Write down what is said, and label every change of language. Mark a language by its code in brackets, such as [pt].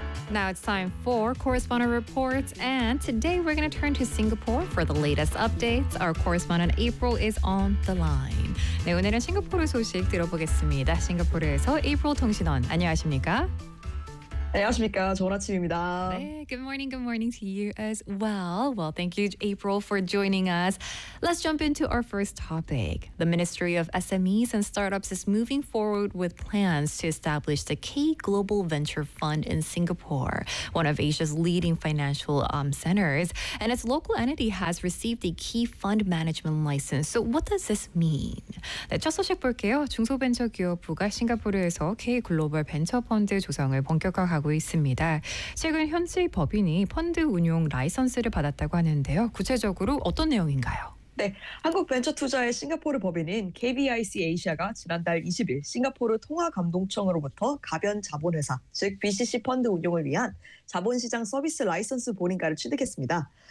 [en] Now it's time for Correspondent Reports, and today we're going to turn to Singapore for the latest updates. Our correspondent April is on the line. [ko] 네, 오늘은 싱가포르 소식 들어보겠습니다. 싱가포르에서 April 통신원, 안녕하십니까? 안녕하십니까? 좋은 아침입니다. 네, [en] good morning, good morning to you as well. Well, thank you, April, for joining us. Let's jump into our first topic. The Ministry of SMEs and Startups is moving forward with plans to establish the K Global Venture Fund in Singapore, one of Asia's leading financial centers, and its local entity has received a key fund management license. So what does this mean? [ko] 네, 첫 소식 볼게요. 중소벤처기업부가 싱가포르에서 K 글로벌 벤처펀드 조성을 본격화 하고 있습니다. 최근 현지 법인이 펀드 운용 라이선스를 받았다고 하는데요. 구체적으로 어떤 내용인가요? 네, 한국 벤처 투자의 싱가포르 법인인 KBIC Asia가 지난달 20일 싱가포르 통화감독청으로부터 가변 자본회사, 즉 BCC 펀드 운용을 위한 자본시장 서비스 라이선스 보링가를 취득했습니다.